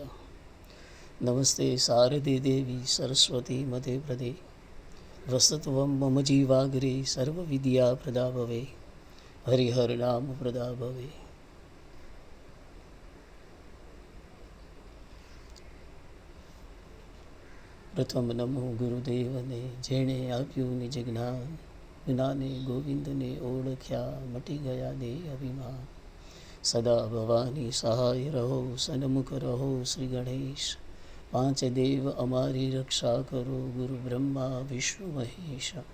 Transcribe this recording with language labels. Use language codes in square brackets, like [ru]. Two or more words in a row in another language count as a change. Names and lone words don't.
[sa] नमस्ते शारदे देवी सरस्वती मते प्रदे वसत्वं मम जीवाग्रे सर्वविद्याप्रदा भवे हरिहरनाम प्रदा भवे। [gu] પ્રથમ નમો ગુરુદેવને જેણે આપ્યું નિજ જ્ઞાન જ્ઞાને ગોવિંદને ઓળખ્યા મટી ગયા દે અભિમાન। સદા ભવાની સહાય રહો સન્મુખ રહો શ્રી ગણેશ। પાંચ દેવ અમારી રક્ષા કરો ગુરુ બ્રહ્મા વિષ્ણુ મહેશ।